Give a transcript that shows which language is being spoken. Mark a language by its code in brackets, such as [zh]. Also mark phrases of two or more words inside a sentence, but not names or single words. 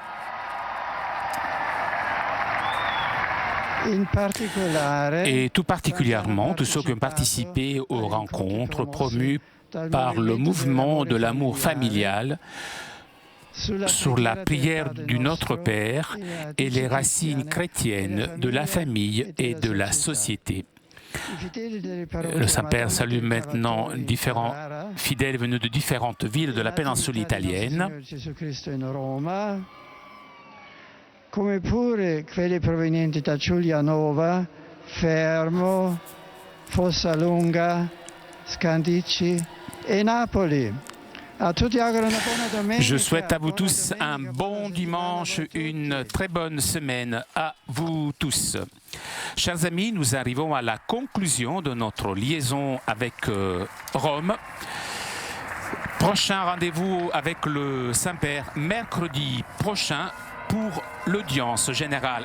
[fr] Et tout particulièrement tous ceux qui ont participé aux rencontres promues par le mouvement de l'amour familial sur la prière du Notre Père et les racines chrétiennes de la famille et de la société. Le Saint-Père salue maintenant différents fidèles venus de différentes villes de la péninsule italienne, [it] come pure quelli provenienti da Giulianova, Fermo, Fossalunga, Scandicci et Napoli. [fr] Je souhaite à vous tous un bon dimanche, une très bonne semaine à vous tous. Chers amis, nous arrivons à la conclusion de notre liaison avec Rome. Prochain rendez-vous avec le Saint-Père mercredi prochain pour l'audience générale.